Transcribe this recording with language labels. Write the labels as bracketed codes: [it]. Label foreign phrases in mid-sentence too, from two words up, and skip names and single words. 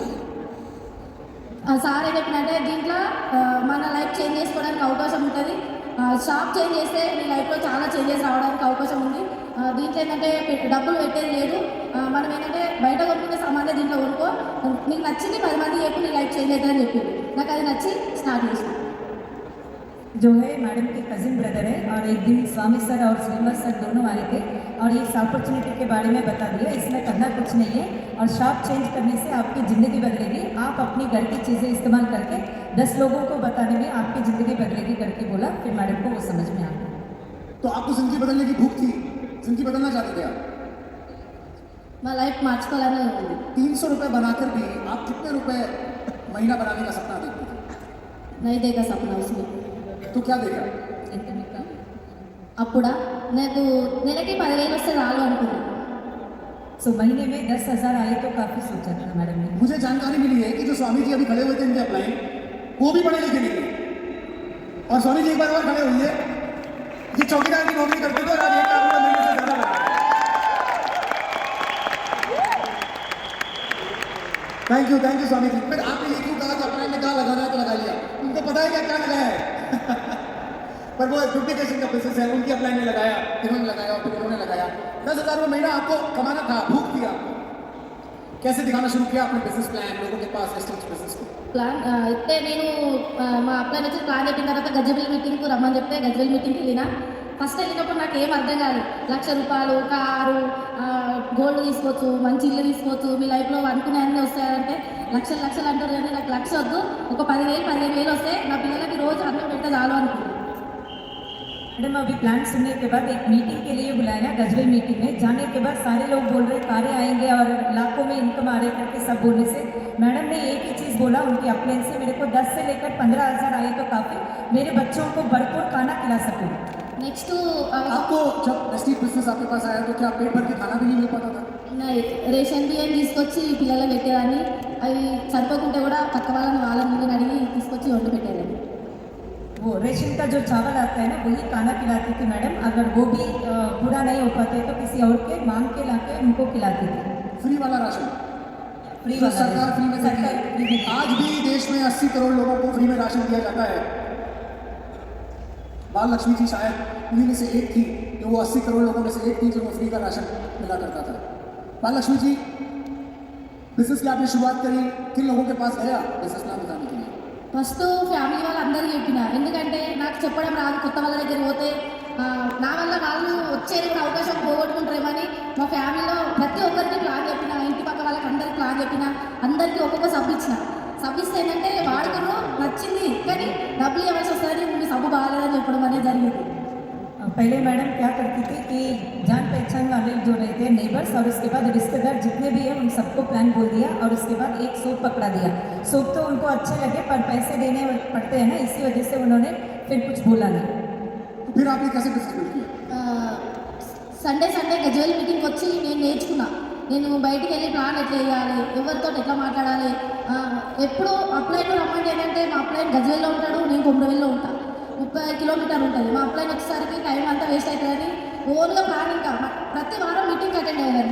[te] సార్ ఏం చెప్పినంటే దీంట్లో మన [en] life change [te] చేసుకోవడానికి అవకాశం ఉంటుంది. [en] shop change [te] చేస్తే మీ లైఫ్లో చాలా చేంజెస్ రావడానికి అవకాశం ఉంది. దీంట్లో ఏంటంటే డబ్బులు పెట్టేది లేదు. మనం ఏంటంటే బయట కొనుక్కునే సామాన్లు దీంట్లో కొనుక్కో, నీకు నచ్చింది 10 మంది చెప్పి నీ [en] life change [te] అవుతుందని చెప్పి నాకు అది నచ్చి స్టార్ట్ చేసిన. [hi] जो है मैडम के [en] cousin brother [hi] है, और एक दिन स्वामी सर और श्रीनिवास सर दोनों आए थे और इस अपॉर्चुनिटी के बारे में बता दिया। इसमें करना कुछ नहीं है और [en] shop change [hi] करने से आपकी ज़िंदगी बदलेगी। आप अपनी घर की चीज़ें इस्तेमाल करके 10 लोगों को बताने में आपकी ज़िंदगी बदलेगी करके बोला। फिर मैडम को वो समझ में आ गया। तो आपको जिंदगी बदलने की भूख थी, जिंदगी बदलना चाहते थे आप। [te] మా లైఫ్ మార్చుకోవాలని ఉంది. [hi] 300 रुपये बनाकर भी आप कितने रुपए महीना बनाने का सपना देखते थे? नहीं देगा सपना उसमें. तो क्या देखा? [te] అప్పుడా నాకు నెలకి 10,000 వస్తే చాలు అనుకున్నా. [hi] सो महीने में 10,000 आए तो काफ़ी सोचा था मैडम ने। मुझे जानकारी मिली है कि जो स्वामी जी अभी खड़े हुए थे इनके अप्लाई, वो भी पढ़े लिखे नहीं थे। और स्वामी जी एक बार और खड़े हुए, ये चौकीदार की नौकरी करते थे और आज 1 लाख रुपये महीने से ज़्यादा बना। थैंक यू स्वामी जी। फिर आपने ये क्यों कहा कि अप्लाई में क्या लगाना है तो लगा लिया? उनको पता है क्या लगाया है। पर वो डुप्लीकेशन का बिजनेस है, उनकी अप्लाई में लगाया, इन्होंने लगाया और फिर उन्होंने लगाया। 10,000 रुपये महीना आपको कमाना था, भूख थी आपको। कैसे दिखाना शुरू किया आपने [en] business plan [hi] लोगों के पास [en] wastage business [hi] को? [te] ప్లాన్ అయితే నేను మా అప్లైన్ వచ్చి ప్లాన్ చెప్పిన తర్వాత గజ్జబిల్ మీటింగ్కు రమ్మని చెప్తే గజ్జబిల్ మీటింగ్కి వెళ్ళిన. ఫస్ట్ వెళ్ళినప్పుడు నాకు ఏం అర్థం కాదు. 1,00,000 రూపాయలు, కారు, గోల్డ్ తీసుకోవచ్చు, మంచి ఇల్లు తీసుకోవచ్చు, మీ లైఫ్లో అనుకునే అన్నీ వస్తాయంటే లక్షలు అంటారు. కానీ నాకు 1,00,000 వద్దు, ఒక 10,000 వస్తే నా పిల్లలకి రోజు అన్నం పెడితే చాలు అనుకున్నాను. [hi] मैडम अभी प्लान सुनने के बाद एक मीटिंग के लिए बुलाया गजबल मीटिंग में। जाने के बाद सारे लोग बोल रहे कारें आएंगे और लाखों में इनकम आ रहे करके सब बोलने से मैडम ने एक ही चीज़ बोला उनके अप्लाइन से, मेरे को 10 से लेकर 15,000 आए तो काफ़ी, मेरे बच्चों को भरपूर खाना खिला सकूँ। నెక్స్ట్ आपको जब प्रेस्टीज बिजनेस आपके पास आया तो क्या पेट भर के खाना भी नहीं मिल पाता था? [te] రేషన్ బియ్యం తీసుకొచ్చి పిల్లలకు పెట్టేదాన్ని. అవి సరిపోకుంటే కూడా పక్క వాళ్ళని ముందు అడిగి తీసుకొచ్చి వండి పెట్టేదాన్ని. [hi] वो रेशन का जो चावल आता है ना वही खाना खिलाती थी मैडम। अगर वो भी पूरा नहीं हो पाते तो किसी और के मांग के ला के उनको खिलाती थी। फ्री वाला राशन फ्री जो वाला सरकार फ्री में देती सरकार फ्री में है। देती आज भी देश में 80 करोड़ लोगों को फ्री में राशन दिया जाता है। बाल लक्ष्मी जी शायद उन्हीं में से एक थी, जो वो 80 करोड़ लोगों में से एक थी जो फ्री का राशन मिला करता था। बाल लक्ष्मी जी, बिजनेस की आपने शुरुआत करी, किन लोगों के पास गया [en] business plan [hi] बताने के लिए? [en] first family [te] వాళ్ళందరికీ చెప్పిన, ఎందుకంటే నాకు చెప్పడం రాదు, కొత్త వాళ్ళ దగ్గర పోతే నా వల్ల వాళ్ళు వచ్చేది కూడా అవకాశం పోగొట్టుకుంటారేమని మా ఫ్యామిలీలో ప్రతి ఒక్కరికి ప్లాన్ చెప్పిన, ఇంటి పక్క వాళ్ళకి అందరికి ప్లాన్ చెప్పిన, అందరికీ ఒక్కొక్క సబ్బు ఇచ్చిన. సబ్బు ఇస్తే ఏంటంటే వాడుకురు నచ్చింది కానీ డబ్బులు ఇవ్వాల్సి వస్తుంది, మీ సబ్బు బాగాలేదని చెప్పడం అనేది జరిగింది. [hi] पहले मैडम क्या करती थी कि जान पहचान वाले जो रहते हैं नेबर्स और उसके बाद रिश्तेदार जितने भी हैं उन सबको प्लान बोल दिया और उसके बाद एक सूप पकड़ा दिया. सूप तो उनको अच्छे लगे पर पैसे देने पड़ते हैं ना, इसी वजह से उन्होंने फिर कुछ बोला नहीं. तो फिर आपने कैसे [en] business build [hi] किया? [te] సండే గజ్వేల్ మీటింగ్కి వచ్చి నేను నేర్చుకున్నా. నేను బయటికి వెళ్ళి ప్లాన్ ఎట్లా వేయాలి, ఎవరితో ఎట్లా మాట్లాడాలి. ఎప్పుడు అప్లైన్ రమ్మంటే ఏంటంటే మా అప్లైన్ గజ్వేల్లో ఉంటాడు, నేను కొమ్మరవెల్లో ఉంటాను. 30 కిలోమీటర్లు ఉంటుంది. మా అప్లైన్ వచ్చేసరికి టైం అంతా వేస్ట్ అవుతుందని ఓన్గా ప్లాన్, ఇంకా ప్రతి వారం [en] meeting attend [te] అయ్యారు.